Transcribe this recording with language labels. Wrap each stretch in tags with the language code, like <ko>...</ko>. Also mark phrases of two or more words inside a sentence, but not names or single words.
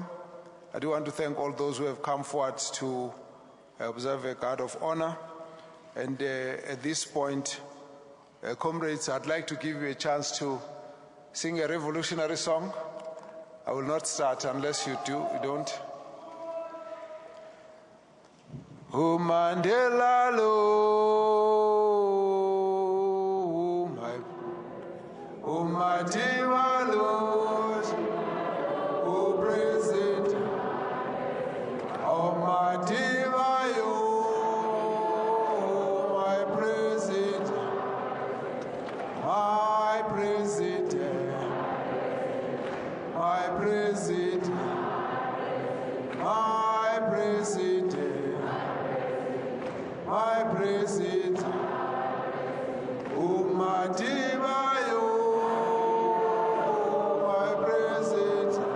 <en>I do want to thank all those who have come forward to observe a guard of honor. And at this point, comrades, I'd like to give you a chance to sing a revolutionary song. I will not start unless you don't. Oh Mandela lo, oh Madiba lo, oh President, oh Madiba yo, my President, my President, my President, my President, my President, oh Madiba yo, my President,</en>